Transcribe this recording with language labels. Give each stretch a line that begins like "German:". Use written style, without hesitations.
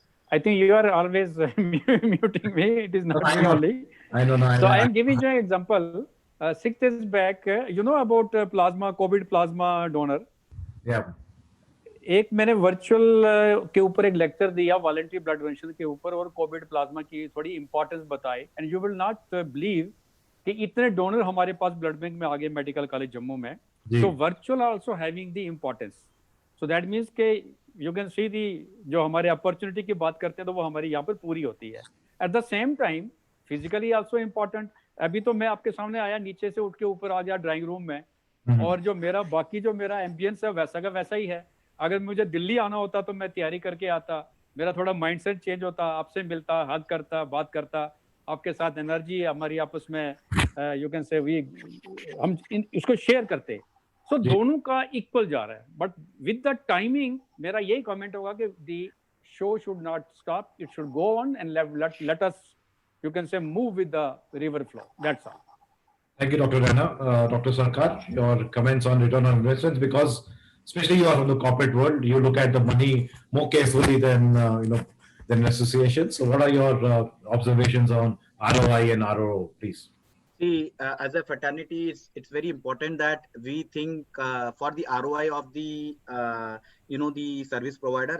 English: I think you are always muting me. It is not me only. I know. So I am giving you an example. 6 years back, you know about plasma, COVID plasma donor. Yeah.
Hindi: एक मैंने virtual के ऊपर एक lecture दिया voluntary blood donation के ऊपर और Covid plasma की थोड़ी इंपॉर्टेंस बताई
English: and you will not believe
Hindi: कि इतने डोनर हमारे पास ब्लड बैंक में आ गए मेडिकल कॉलेज जम्मू में.
English: So virtual also having the importance. So that means के you can see the
Hindi: जो हमारे अपॉर्चुनिटी की बात करते हैं तो वो हमारी यहाँ पर पूरी होती है.
English: At the same time physically also important.
Hindi: अभी तो मैं आपके सामने आया, नीचे से उठ के ऊपर आ गया ड्राइंग रूम में और जो मेरा बाकी जो मेरा एम्बियंस है वैसा का वैसा ही है. अगर मुझे दिल्ली आना होता तो मैं तैयारी करके आता, मेरा थोड़ा माइंडसेट चेंज होता, आपसे मिलता, हग करता, बात करता, आपके साथ एनर्जी हमारी आपस में
English: you can say we
Hindi: हम इसको शेयर करते. सो दोनों का इक्वल जा रहा है.
English: but with the timing
Hindi: मेरा यही कमेंट होगा कि
English: The show should not stop, it should go on and let us you can say move with the river flow. That's all. Thank you, Dr. Rana. Dr. Sarkar, your comments on return on investments, because especially you are from the corporate world, you look at the money more carefully than than associations. So, what are your observations on ROI and ROO, please? See, as a fraternity, it's very important that we think for the ROI of the the service provider.